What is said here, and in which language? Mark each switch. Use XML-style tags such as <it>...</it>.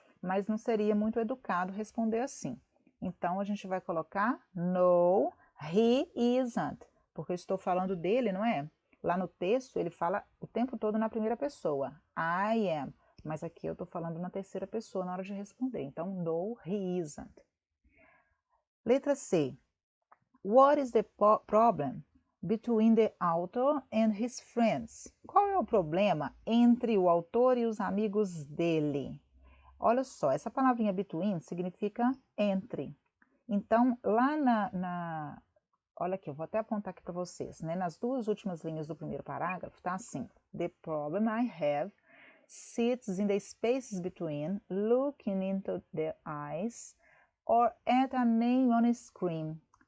<pt>Mas não seria muito educado responder assim. Então, a gente vai colocar</pt> <en>no, he isn't,</en> <pt>porque eu estou falando dele, não é? Lá no texto, ele fala o tempo todo na primeira pessoa,</pt> <en>I am,</en> <pt>mas aqui eu estou falando na terceira pessoa na hora de responder. Então,</pt> <en>no, he isn't.</en> <pt>Letra C.</pt> <en>What is the problem between the author and his friends?</en> <pt>Qual é o problema entre o autor e os amigos dele? Olha só, essa palavrinha between significa entre. Então, lá olha aqui, eu vou até apontar aqui para vocês, né? Nas duas últimas linhas do primeiro parágrafo, tá assim:</pt> <en>The problem I have sits in the spaces between looking into their eyes or at a name on a screen.</en>